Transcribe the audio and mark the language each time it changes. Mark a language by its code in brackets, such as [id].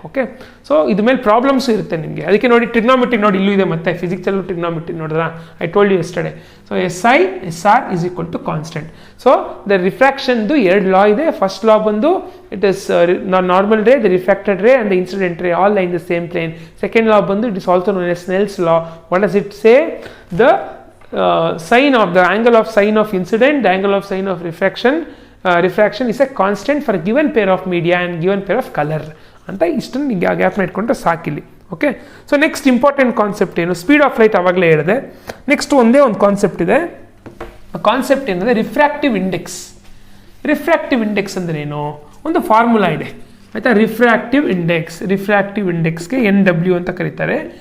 [kn] Okay, so ಇದ್ರ ಮೇಲೆ problems ಇರುತ್ತೆ ನಿಮಗೆ. ಅದಕ್ಕೆ ನೋಡಿ ಟ್ರಿಗ್ನೋಮೆಟ್ರಿ ನೋಡಿ ಇಲ್ಲೂ ಇದೆ, ಮತ್ತೆ ಫಿಸಿಕ್ಸಲ್ಲೂ ಟ್ರಿಗ್ನೋಮೆಟ್ರಿ ನೋಡಿದ್ರಾ, [en] I told you yesterday. So SI SR is equal to constant. So the [kn] ರಿಫ್ರಾಕ್ಷನ್ದು 2 ಲಾ ಇದೆ. [en] First law ಬಂದು it is normal ray, the refracted ray and the incident ray all lie in the same plane. Second law ಬಂದು it is also known as Snell's law. What does it say? The sign of the angle of sign of incident, the angle of sign of refraction is a constant for a given pair of media and given pair of color [kn] ಅಂತ ಇಷ್ಟನ್ನು gap ಇಟ್ಕೊಂಡ್ರೆ ಸಾಕಿಲ್ಲಿ. Okay, so next important concept ಏನು, speed of light ಆವಾಗಲೇ ಹೇಳಿದೆ. Next ಒಂದೇ ಒಂದು concept ಇದೆ, concept ಏನಂದರೆ ರಿಫ್ರಾಕ್ಟಿವ್ ಇಂಡೆಕ್ಸ್. ರಿಫ್ರಾಕ್ಟಿವ್ ಇಂಡೆಕ್ಸ್ ಅಂದರೆ ಏನು, ಒಂದು ಫಾರ್ಮುಲಾ ಇದೆ ಆಯಿತಾ. ರಿಫ್ರಾಕ್ಟಿವ್ ಇಂಡೆಕ್ಸ್ಗೆ NW ಅಂತ ಕರೀತಾರೆ.